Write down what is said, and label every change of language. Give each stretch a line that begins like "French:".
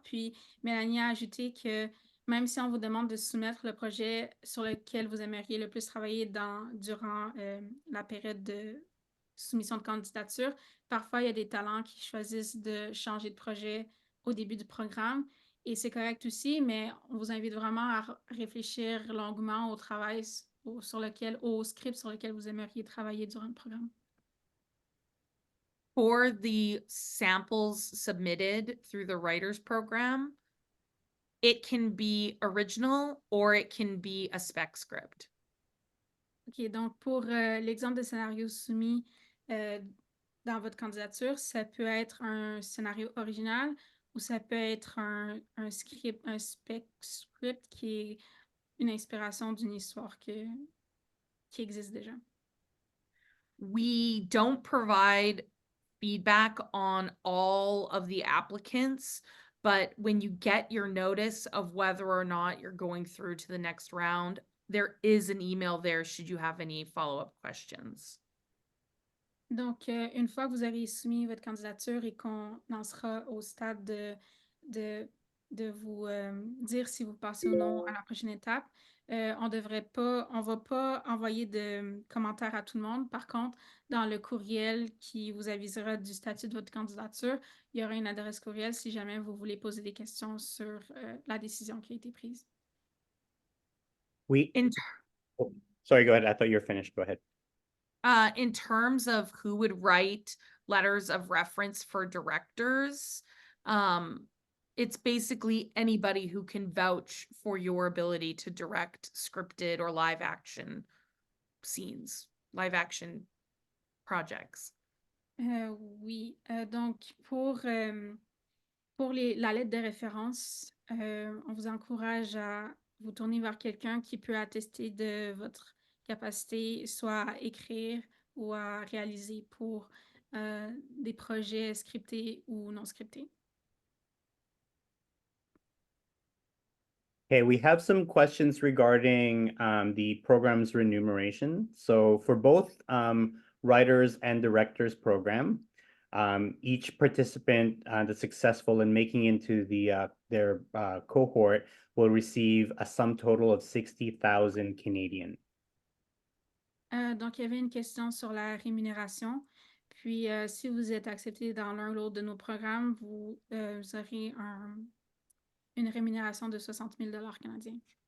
French: Puis, Mélanie a ajouté que même si on vous demande de soumettre le projet sur lequel vous aimeriez le plus travailler durant la période de soumission de candidature, parfois il y a des talents qui choisissent de changer de projet au début du programme. Et c'est correct aussi, mais on vous invite vraiment à réfléchir longuement au travail au script sur lequel vous aimeriez travailler durant le programme.
English: For the samples submitted through the writers program, It can be original or it can be a spec script.
French: OK, donc pour l'exemple de scénario soumis dans votre candidature, ça peut être un scénario original ou ça peut être un script, un spec script qui est une inspiration d'une histoire qui existe déjà.
English: We don't provide feedback on all of the applicants, but when you get your notice of whether or not you're going through to the next round, there is an email there should you have any follow-up questions.
French: Donc, une fois que vous aurez soumis votre candidature et qu'on en sera au stade de vous dire si vous passez ou non à la prochaine étape, on va pas envoyer de commentaires à tout le monde. Par contre, dans le courriel qui vous avisera du statut de votre candidature, il y aura une adresse courriel si jamais vous voulez poser des questions sur la décision qui a été prise.
English: Oh, sorry, go ahead. I thought you were finished. Go ahead. In terms of who would write letters of reference for directors, it's basically anybody who can vouch for your ability to direct scripted or live action scenes, live action projects.
French: Oui, donc pour la lettre de référence, on vous encourage à vous tourner vers quelqu'un qui peut attester de votre capacité, soit à écrire ou à réaliser pour des projets scriptés ou non scriptés.
English: Okay, we have some questions regarding the program's remuneration. So for both writers and directors program, each participant that's successful in making into their cohort will receive a sum total of 60,000 Canadian.
French: Donc, il y avait une question sur la rémunération. Puis, si vous êtes accepté dans l'un ou l'autre de nos programmes, vous aurez une rémunération de 60 000 canadiens.